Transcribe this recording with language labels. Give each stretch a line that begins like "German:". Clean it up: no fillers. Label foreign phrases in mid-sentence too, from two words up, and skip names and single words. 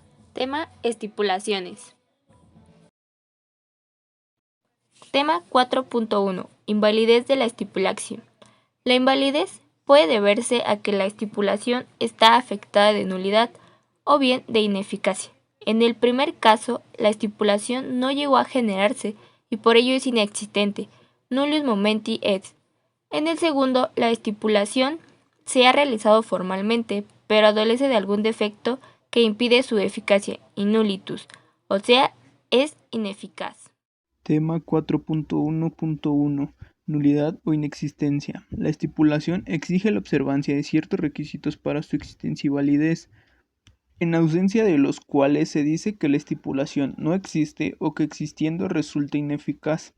Spanish: Tema: estipulaciones. Tema 4.1. Invalidez de la estipulación. La invalidez puede deberse a que la estipulación está afectada de nulidad o bien de ineficacia. En el primer caso, la estipulación no llegó a generarse y por ello es inexistente,
Latin: nullius momenti est.
Spanish: En el segundo, la estipulación se ha realizado formalmente, pero adolece de algún defecto que impide su eficacia, innullitus, o sea, es ineficaz. Tema 4.1.1. Nulidad o inexistencia. La estipulación exige la observancia de ciertos requisitos para su existencia y validez, en ausencia de los cuales se dice que la estipulación no existe o que existiendo resulta ineficaz.